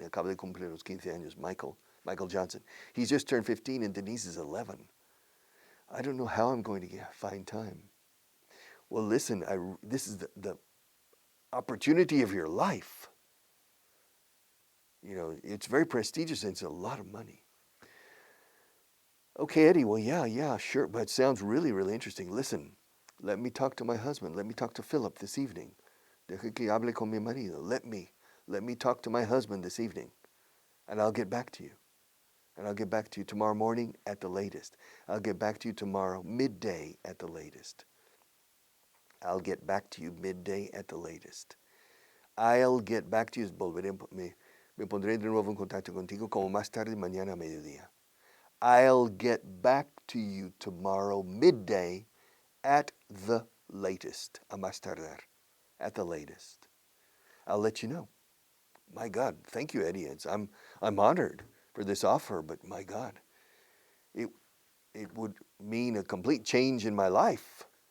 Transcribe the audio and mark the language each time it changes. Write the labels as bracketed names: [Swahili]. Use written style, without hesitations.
[Spanish] Acaba de cumplir los 15 años, [English] Michael Johnson. He's just turned 15 and Denise is 11. I don't know how I'm going to find time. Well, listen, this is the opportunity of your life. It's very prestigious and it's a lot of money. Okay, Eddie, well, yeah, sure, but it sounds really, really interesting. Listen, let me talk to my husband. Let me talk to Philip this evening. [Spanish] Deje que hable con mi marido. [English] Let me talk to my husband this evening, and I'll get back to you. And I'll get back to you tomorrow morning at the latest. I'll get back to you tomorrow midday at the latest. I'll get back to you midday at the latest. I'll get back to you. [Spanish] Me pondré de nuevo en contacto contigo como más tarde mañana a mediodía. [English] I'll get back to you tomorrow midday at the latest. [Spanish] A más tardar. [English] At the latest. I'll let you know. My God, thank you, Eddie. I'm honored for this offer, but my God, it would mean a complete change in my life.